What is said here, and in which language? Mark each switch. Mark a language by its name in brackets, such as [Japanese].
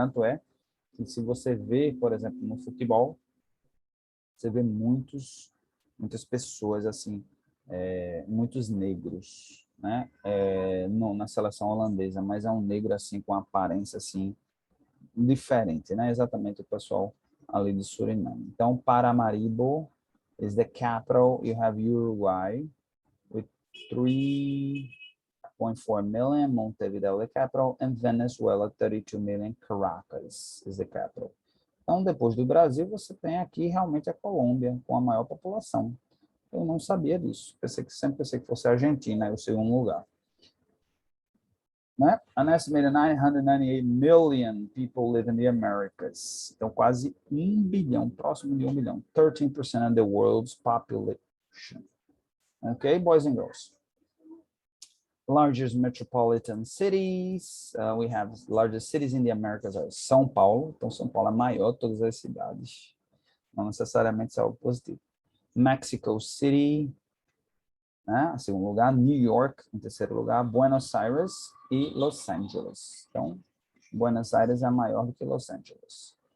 [Portuguese] Tanto é que se você vê, por exemplo, no futebol, você vê muitas pessoas assim, muitos negros, né? Na seleção holandesa, mas é um negro assim com aparência assim diferente, né? Exatamente o pessoal ali de Suriname. Então, [English] Paramaribo is the capital. You have Uruguay with 3.4 million. Montevideo the capital, and Venezuela 32 million. Caracas is the capital. [Portuguese] Então, depois do Brasil, você tem aqui realmente a Colômbia com a maior população. Eu não sabia disso. Sempre pensei que fosse a Argentina, o segundo lugar. Né? [English] An estimated 998 million people live in the Americas. [Portuguese] Então, quase 1 bilhão, próximo de 1 bilhão. [English] 13% of the world's population. Okay, boys and girls. Largest metropolitan cities. We have largest cities in the Americas are São Paulo. [Portuguese] Então, São Paulo é maior de todas as cidades. Não necessariamente isso é algo positivo. Mexico City, né? Em segundo lugar, New York, em terceiro lugar, Buenos Aires e Los Angeles. Então, Buenos Aires é maior do que Los Angeles.